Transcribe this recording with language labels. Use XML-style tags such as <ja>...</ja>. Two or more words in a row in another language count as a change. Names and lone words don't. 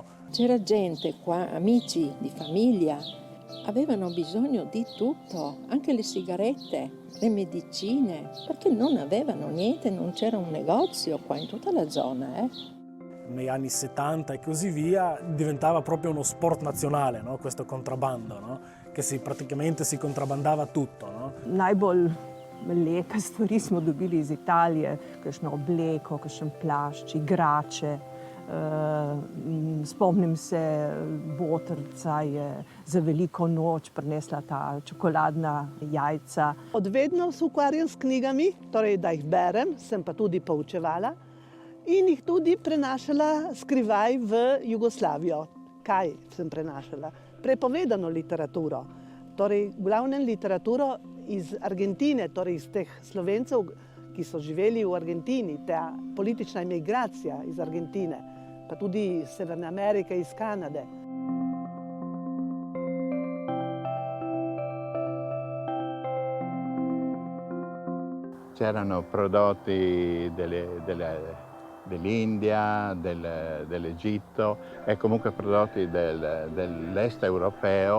<it>C'era gente qua, amici di famiglia, avevano bisogno di tutto, anche le sigarette, le medicine, perché non avevano niente, non c'era un negozio qua in tutta la zona. Negli anni 70 e così via diventava proprio uno sport nazionale, no? Questo contrabbando, no? Che praticamente si contrabbandava tutto. No?</it> <sl>Najbolj lepe stvari smo dobili iz Italije, kakšno obleko, kakšen plašč, igrače. Spomnim se, botrca je za veliko noč prinesla ta čokoladna jajca. Od vedno se ukvarjam s knjigami, torej da jih berem, sem pa tudi poučevala in jih tudi prenašala skrivaj v Jugoslavijo. Kaj sem prenašala? Prepovedano literaturo, torej v glavnem literaturo iz Argentine, torej iz teh Slovencev, ki so živeli v Argentini, ta politična imigracija iz Argentine, pa tudi iz Severne Amerike, iz Kanade.</sl> <it>C'erano prodotti dell'India, dell'Egitto e comunque prodotti dell'est europeo.</it>